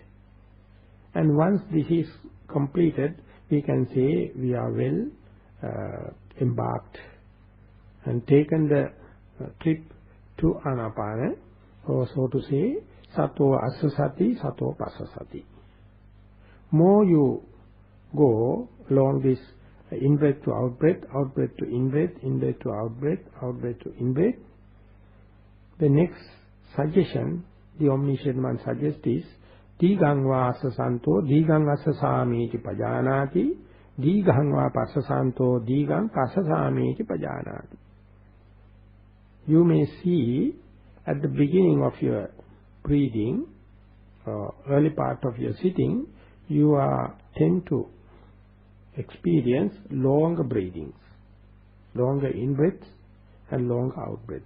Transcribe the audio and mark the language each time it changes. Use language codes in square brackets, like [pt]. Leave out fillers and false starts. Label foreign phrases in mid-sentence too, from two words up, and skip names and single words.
[en] And once this is completed, we can say we are well embarked and taken the trip to Anapana, or so to say, [pi] Sato Asasati, Sato Pasasati. [en] More you go along this in-breath to out-breath, out-breath to in-breath, in-breath to out-breath, out-breath to in-breath, the next suggestion, the omniscient one suggests is, [pi] Digang va asasanto, digang asasamiti pajanati, digang va pasasanto, digang pasasamiti pajanati. [en] You may see at the beginning of your breathing, early part of your sitting, you tend to experience longer breathings, longer in-breaths and longer out-breaths.